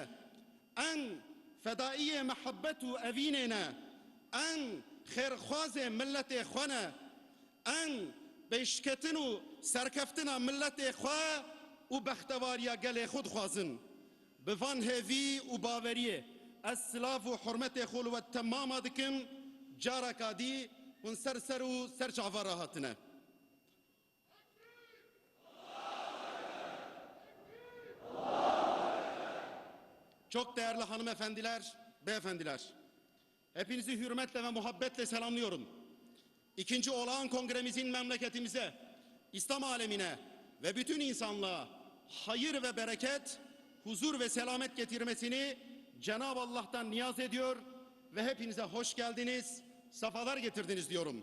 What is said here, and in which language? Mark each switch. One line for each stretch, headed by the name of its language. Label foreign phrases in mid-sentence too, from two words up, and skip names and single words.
Kurdish: Em fedaiyê mehebbet û evînê ne, em xêrxwazê milletê xwe ne, em pêşketin û serkeftina milletê xwe û bextewariya gelê xwe dixwazin. Bi van hêvî û baveriyê ez silav û hurmetê xwe li we temama dikim, careka dî hûn ser û ser çavar re hatine.
Turkish: Çok değerli hanımefendiler, beyefendiler, hepinizi hürmetle ve muhabbetle selamlıyorum. İkinci olağan kongremizin memleketimize, İslam alemine ve bütün insanlığa hayır ve bereket, huzur ve selamet getirmesini Cenab-ı Allah'tan niyaz ediyor ve hepinize hoş geldiniz, safalar getirdiniz diyorum.